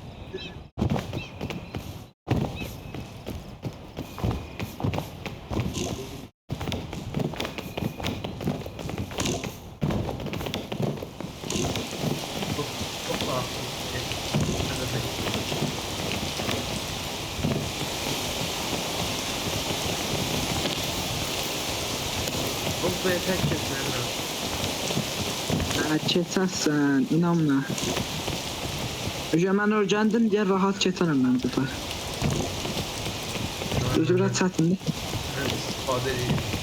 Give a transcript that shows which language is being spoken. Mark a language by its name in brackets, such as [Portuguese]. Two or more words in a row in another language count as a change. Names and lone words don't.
[Turkish] Çok farklı. Ben de pek. Oğlum buraya tek kesmem lazım. [Azerbaijani] Keçəsən, inanma. Mən öyrəndim deyə rahat keçərəm mən bu sefer. Özü biraz çətindir. [Turkish] Evet, istifade edeyim.